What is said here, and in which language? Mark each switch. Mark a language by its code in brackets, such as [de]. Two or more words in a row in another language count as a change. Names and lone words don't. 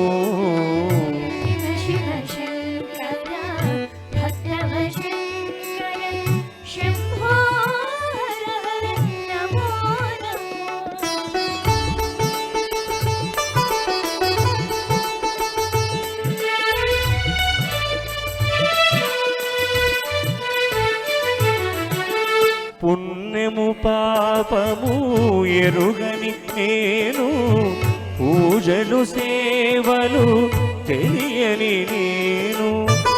[sa] शिव शिव शंकर भक्तव शंकर शंभो हर हर नमो [te] పుణ్యము పాపము ఎరుగని నేను పూజలు సేవలు తెలియని నేను